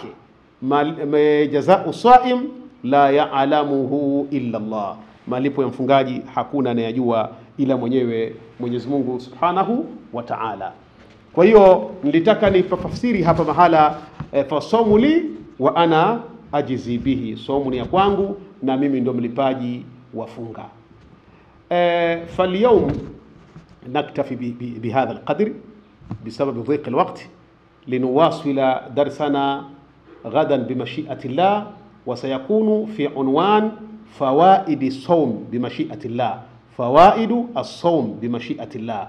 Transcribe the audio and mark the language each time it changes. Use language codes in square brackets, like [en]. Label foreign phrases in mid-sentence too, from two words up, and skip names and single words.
[ar] جزاء الصائم لا يعلمه إلا الله, [sw] malipo ya mfungaji hakuna anayajua ila mwenyewe Mwenyezi Mungu [ar] سبحانه وتعالى. [sw] Kwa hiyo nilitaka nipafasiri hapa mahala [ar] فالصوم لي وأنا أجزي به, [sw] somu ni ya kwangu na mimi ndo mlipaji wa funga. [ar] فاليوم نكتفي بهذا القدر بسبب ضيق الوقت، لنواصل درسنا غدا بمشيئة الله، وسيكون في عنوان فوائد الصوم بمشيئة الله، فوائد الصوم بمشيئة الله.